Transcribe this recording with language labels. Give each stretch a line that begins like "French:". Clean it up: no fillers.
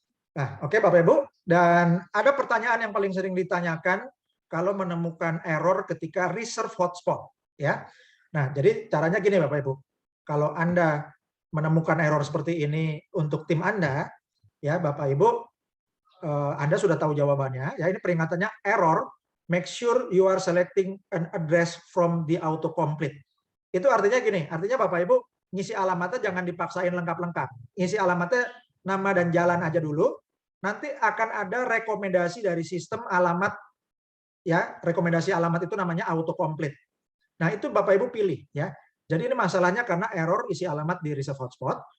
Indonesian: Nah, oke Bapak Ibu, dan ada pertanyaan yang paling sering ditanyakan kalau menemukan error ketika reserve hotspot. Ya, nah jadi caranya gini Bapak Ibu. Kalau Anda menemukan error seperti ini untuk tim Anda, ya Bapak Ibu, Anda sudah tahu jawabannya. Ya, ini peringatannya error.
English: Make sure you are selecting an address from the autocomplete.
Indonesian: Itu artinya gini, artinya Bapak Ibu ngisi alamatnya jangan dipaksain lengkap-lengkap. Ngisi alamatnya nama dan jalan aja dulu. Nanti akan ada rekomendasi dari sistem alamat, ya rekomendasi alamat itu namanya autocomplete. Nah itu Bapak Ibu pilih ya. Jadi ini masalahnya karena error isi alamat di reserve hotspot.